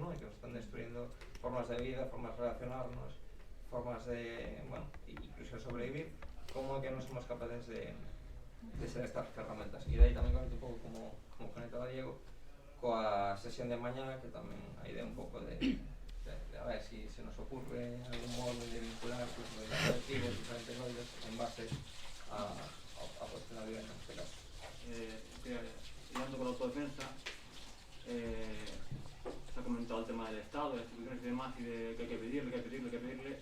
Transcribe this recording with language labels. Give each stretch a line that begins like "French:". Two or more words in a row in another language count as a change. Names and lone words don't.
Galician: E que
Spanish: nos están destruyendo formas de vida, formas de relacionarnos, formas de, bueno, incluso sobrevivir,
Galician: como é que non somos capaces de ser estas ferramentas. E de aí tamén conecto un pouco como conectaba Diego coa sesión de mañana, que tamén a idea un pouco de a ver
Spanish: si se nos ocurre algún modo de vincular pues, los colectivos, diferentes rollos en base a cuestión de vivienda en este caso. Siguiendo con la autodefensa, se ha comentado el tema del Estado, de las instituciones y demás, y de que hay que pedirle.